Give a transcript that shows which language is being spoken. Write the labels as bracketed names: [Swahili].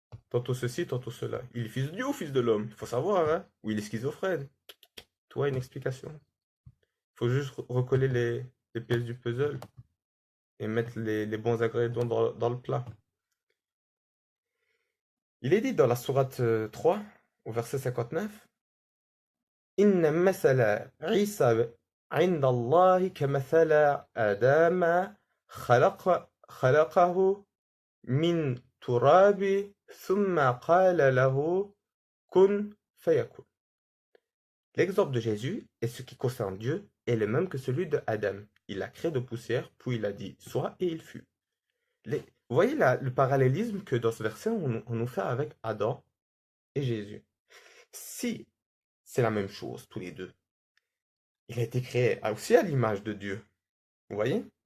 [French] Tantôt ceci, tantôt cela. Il est fils de Dieu ou fils de l'homme? Il faut savoir, hein? Ou il est schizophrène. Toi, une explication. Il faut juste recoller les pièces du puzzle et mettre les bons ingrédients dans le plat. Il est dit dans la sourate 3, au verset 59, [Arabic] Inna masala Isa عند الله كمثل آدم خلقه من تراب ثم قال له كن فيكون. [French] L'exemple de Jésus et ce qui concerne Dieu est le même que celui de Adam. Il a créé de poussière, puis il a dit sois et il fut. Vous voyez le parallélisme que dans ce verset on nous fait avec Adam et Jésus. Si c'est la même chose tous les deux, il a été créé aussi à l'image de Dieu. Vous voyez?